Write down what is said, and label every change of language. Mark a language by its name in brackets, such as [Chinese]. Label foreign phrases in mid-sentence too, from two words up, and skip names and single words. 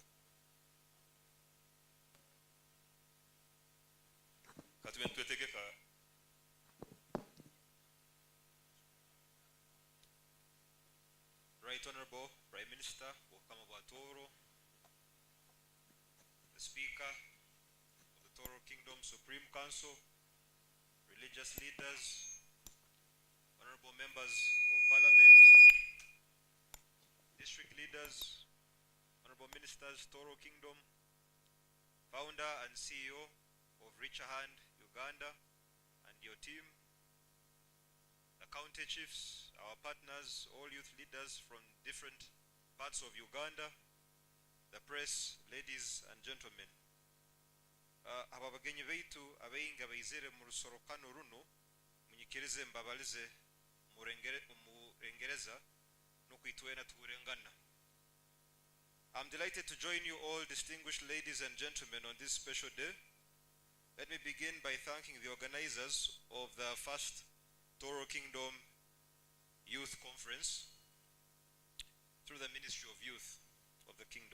[Tooro] Katubentuetegeka [English] Right Honorable Prime Minister [Tooro] Wakama wa Tooro, [English] the Speaker of the Tooro Kingdom Supreme Council, religious leaders, honorable members of Parliament, district leaders, honorable ministers, Tooro Kingdom, founder and CEO of Richer Hand Uganda and your team, the county chiefs, our partners, all youth leaders from different parts of Uganda, the press, ladies and gentlemen. [Tooro] Ababagenyi baitu abainga baizere mu rusorokano runo munyikirize mbabalize mu Rengereza no kwitwena tuburengana. [English] I'm delighted to join you all, distinguished ladies and gentlemen, on this special day. Let me begin by thanking the organizers of the first Tooro Kingdom Youth Conference through the Ministry of Youth of the Kingdom.